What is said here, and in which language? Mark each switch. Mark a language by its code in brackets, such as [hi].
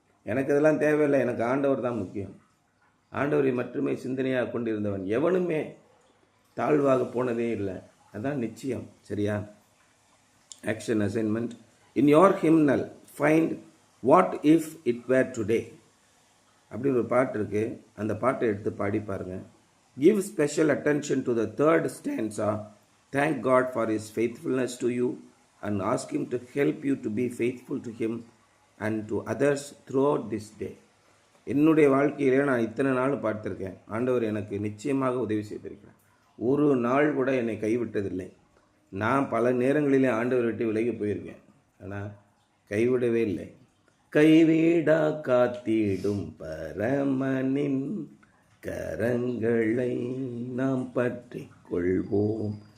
[ta] எனக்கு இதெல்லாம் தேவையில்லை, எனக்கு ஆண்டவர் தான் முக்கியம். ஆண்டவரை மட்டுமே சிந்தனையாக கொண்டிருந்தவன் எவனுமே தாழ்வாக போனதே இல்லை. அதான் நிச்சயம். சரியா? [en] Action assignment. In your hymnal find what if it were today [ta] அப்படின்னு ஒரு பாட்டு இருக்குது. அந்த பாட்டை எடுத்து பாடி பாருங்க. [en] Give special attention to the third stanza. Thank God for His faithfulness to you and ask Him to help you to be faithful to Him and to others throughout this day. [ta] என்னுடைய வாழ்க்கையிலே நான் இத்தனை நாள் பார்த்துருக்கேன், ஆண்டவர் எனக்கு நிச்சயமாக உதவி செய்திருக்கிறார். ஒரு நாள் கூட என்னை கைவிட்டதில்லை. நான் பல நேரங்களிலே ஆண்டவர் விட்டு விலகி போயிருக்கேன், ஆனால் கைவிடவே இல்லை. கைவிடா காத்திடும் பரமனின் கரங்களை நாம் பற்றி கொள்வோம்.